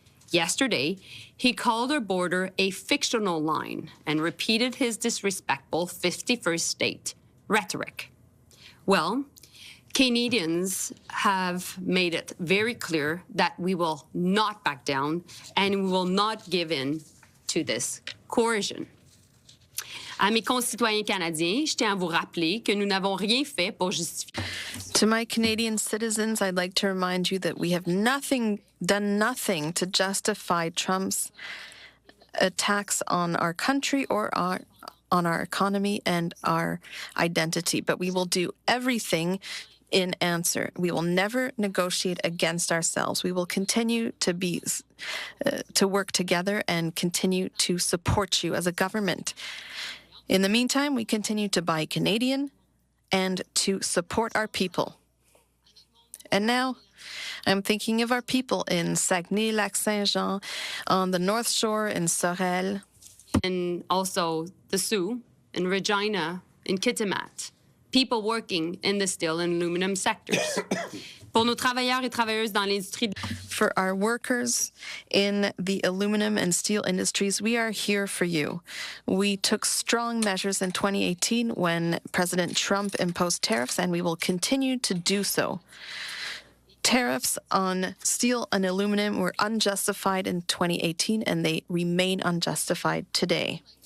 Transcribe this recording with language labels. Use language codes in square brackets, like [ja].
[en] Yesterday, he called our border a fictional line and repeated his disrespectful 51st state rhetoric. Well, Canadians have made it very clear that we will not back down and we will not give in to this coercion. [fr] À mes concitoyens canadiens, je tiens à vous rappeler que nous n'avons rien fait pour justifier. [en] To my Canadian citizens, I'd like to remind you that we have done nothing to justify Trump's attacks on our country or on our economy and our identity. But we will do everything in answer. We will never negotiate against ourselves. We will continue to work together and continue to support you as a government. In the meantime, we continue to buy Canadian and to support our people. And now, I'm thinking of our people in Saguenay-Lac-Saint-Jean, on the North Shore in Sorel. And also the Sioux, in Regina, in Kitimat. People working in the steel and aluminum sectors. [fr] Pour nos travailleurs et travailleuses dans l'industrie. [en] For our workers in the aluminum and steel industries, we are here for you. We took strong measures in 2018 when President Trump imposed tariffs, and we will continue to do so. Tariffs on steel and aluminum were unjustified in 2018, and they remain unjustified today.